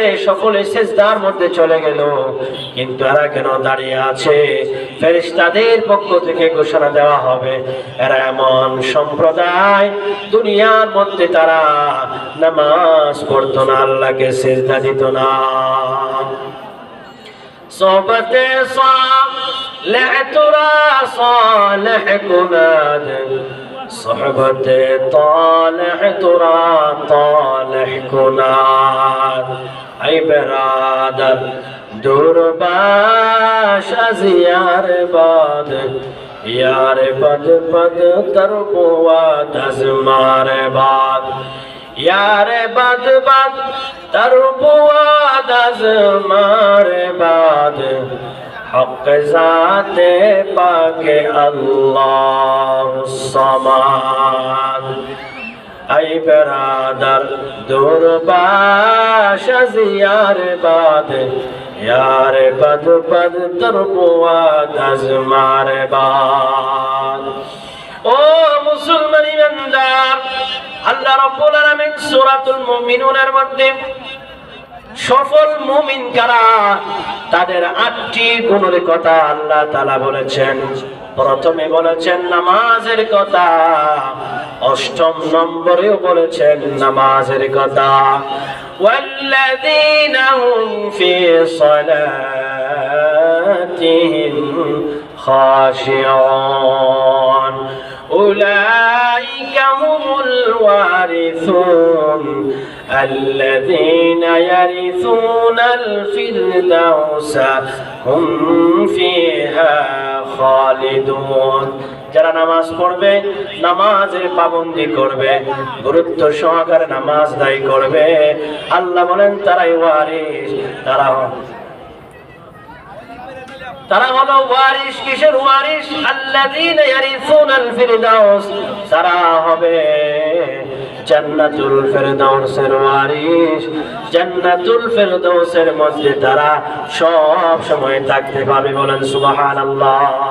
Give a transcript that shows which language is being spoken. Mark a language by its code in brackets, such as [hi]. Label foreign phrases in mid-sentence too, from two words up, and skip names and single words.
[bn] সকলে সিজদার মধ্যে চলে গেল, কিন্তু এরা কেন দাঁড়িয়ে আছে? ফেরেশতাদের পক্ষ থেকে ঘোষণা দেওয়া হবে এরা এমন সম্প্রদায় দুনিয়ার মধ্যে তারা নামাজ পড়তো না, আল্লাহকে সিজদা দিত না। [fa] صحبت صالح ترا صالح کناد صحبت طالح ترا طالح کناد ای برادر دور باش از یار باد یار بد بد تر بود از مار باد یار بد بد تر بود از مار باد حق ذات پاک [ar] اللہ الصمد [fa] ای برادر دور باش از یار باد یار بد بد تر بود از مار باد [bn] ও মুসলমান ইমানদার আল্লাহ রাব্বুল আলামিন সূরাতুল মুমিনুনের মধ্যে সফল মুমিন কারা তাদের 8টি গুণের কথা আল্লাহ তাআলা বলেছেন প্রথমে বলেছেন নামাজের কথা 8ম নম্বরেও বলেছেন নামাজের কথা [ar] والذين هم في صلاتهم خاشعون أولئك هم الوارثون الذين يرثون الفردوس هم فيها خالدون [bn] যারা নামাজ পড়বে নামাজের পাবন্দি করবে গুরুত্ব সহকারে নামাজ আদায় করবে আল্লাহ বলেন তারাই ওয়ারিস তারা হলো ওয়ারিস কিসের ওয়ারিস [ar] الذين يرثون الفردوس [bn] তারা হবে জান্নাতুল ফিরদাউসের ওয়ারিস জান্নাতুল ফিরদাউসের মধ্যে তারা সব সময় থাকতে পারবে বলেন সুবহানাল্লাহ